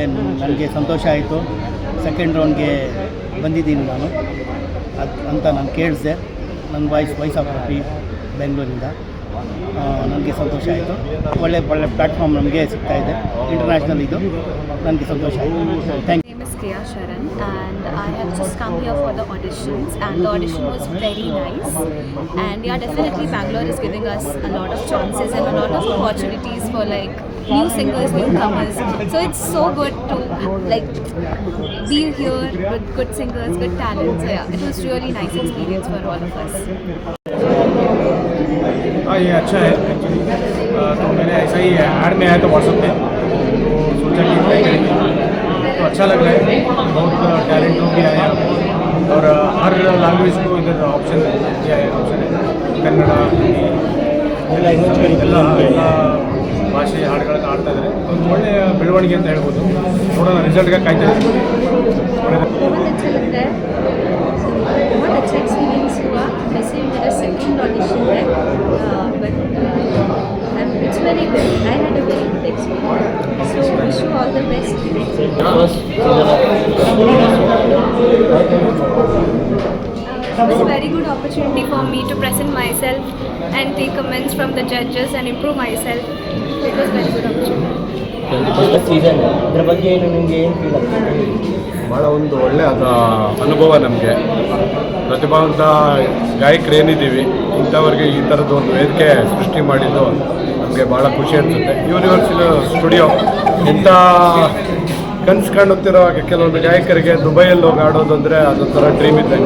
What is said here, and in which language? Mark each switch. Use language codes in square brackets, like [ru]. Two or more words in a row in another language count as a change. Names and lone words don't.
[kn] ನನಗೆ ಸಂತೋಷ ಆಯಿತು. ಸೆಕೆಂಡ್ ರೌಂಡ್ಗೆ ಬಂದಿದ್ದೀನಿ ನಾನು ಅಂತ ನಾನು ಕೇಳಿದೆ. ನನ್ನ [en] voice of copy [kn] ಬೆಂಗಳೂರಿಂದ. ನನಗೆ ಸಂತೋಷ ಆಯಿತು. ಒಳ್ಳೆ ಪ್ಲ್ಯಾಟ್ಫಾರ್ಮ್ ನಮಗೆ ಸಿಗ್ತಾ ಇದೆ ಇಂಟರ್ನ್ಯಾಷನಲ್. ಇದು ನನಗೆ ಸಂತೋಷ ಆಯಿತು. [en] thank you. My name is Kriya Sharan and I have just come here for the auditions and the audition was very nice and definitely Bangalore is giving us a lot of chances and a lot of opportunities for like new singers, newcomers. So it's so good to like be here with good singers, good talent. So it was really nice experience for all of us. [hi] हाँ, ये अच्छा है एक्चुअली. तो मैंने ऐसा ही ऐड में आया था व्हाट्सएप पे, तो सोचा कि ट्राई करेंगे. तो अच्छा लग रहा है. बहुत टैलेंट लोग भी आए हैं और हर लैंग्वेज को इधर ऑप्शन दिया है. ऑप्शन है कन्नड़ा, हिंदी, [kn] ಎಲ್ಲ ಭಾಷೆಯ ಹಾಡುಗಳನ್ನು ಆಡ್ತಾ ಇದ್ದಾರೆ. ಒಂದು ಒಳ್ಳೆಯ ಬೆಳವಣಿಗೆ ಅಂತ ಹೇಳ್ಬೋದು. ನೋಡೋಣ, ರಿಸಲ್ಟ್ಗೆ ಕಾಯ್ತಾ ಇದ್ದೀವಿ. [hi] बहुत अच्छा लग रहा है, बहुत अच्छा एक्सपीरियंस हुआ. वैसे मेरा सेकंड ऑडिशन है, [en] but it's very good. I had a very good experience, so wish you all the best. It was a very good opportunity for me to present myself and take comments from the judges and improve myself. It was very good opportunity. [kn] ಸೀಸನ್ ಇದರ ಬಗ್ಗೆ ಏನು ನಿಮಗೆ ಏನು ಫೀಲ್ ಆಗ್ತದೆ? ಭಾಳ ಒಂದು ಒಳ್ಳೆಯದ ಅನುಭವ ನಮಗೆ. ಪ್ರತಿಭಾವಂತ ಗಾಯಕರು ಏನಿದ್ದೀವಿ ಇಂಥವ್ರಿಗೆ ಈ ಥರದ್ದು ಒಂದು ವೇದಿಕೆ ಸೃಷ್ಟಿ ಮಾಡಿದ್ದು ನಮಗೆ ಭಾಳ ಖುಷಿ ಅನಿಸುತ್ತೆ. ಯೂನಿವರ್ಸಲ್ ಸ್ಟುಡಿಯೋ ಇಂಥ ಕನಸು ಕಾಣುತ್ತಿರೋ ಕೆಲವೊಂದು ಗಾಯಕರಿಗೆ ದುಬೈಯಲ್ಲಿ ಹೋಗಿ ಆಡೋದು ಅಂದರೆ ಅದೊಂಥರ ಡ್ರೀಮ್ ಇದ್ದಂಗೆ.